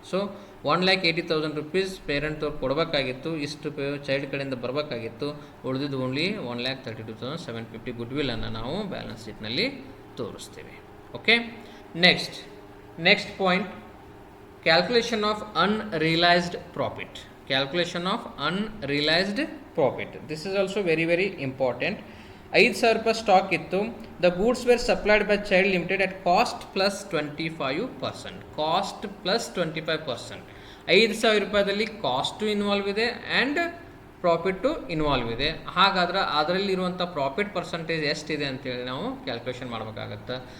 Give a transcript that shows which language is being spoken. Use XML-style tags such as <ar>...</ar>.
<kn>So 1,80,000 rupees parent ಅವ್ರು ಕೊಡಬೇಕಾಗಿತ್ತು, ಇಷ್ಟು ಚೈಲ್ಡ್ ಕಡೆಯಿಂದ ಬರಬೇಕಾಗಿತ್ತು, ಉಳಿದಿದ್ದು ಓನ್ಲಿ 1,32,750 ಗುಡ್ವಿಲ್ಲನ್ನು ನಾವು ಬ್ಯಾಲೆನ್ಸ್ ಶೀಟ್ನಲ್ಲಿ ತೋರಿಸ್ತೀವಿ.</kn> <en>Okay, next point, calculation of unrealised profit. Calculation of unrealized profit. This is also very very important.</en> <kn>5,000 ರೂಪಾಯಿ ಸ್ಟಾಕ್ ಇತ್ತು.</kn> <en>The goods were supplied by Child Limited at cost plus 25%.</en> <kn>Cost plus 25%. 5,000 ರೂಪಾಯಿದಲ್ಲಿ cost involve ಇದೆ and profit involve ಇದೆ. ಹಾಗಾದ್ರೆ ಅದರಲ್ಲಿರುವಂಥ profit percentage ಎಷ್ಟಿದೆ ಅಂತೇಳಿ ನಾವು calculation ಮಾಡಬೇಕಾಗತ್ತೆ.</kn>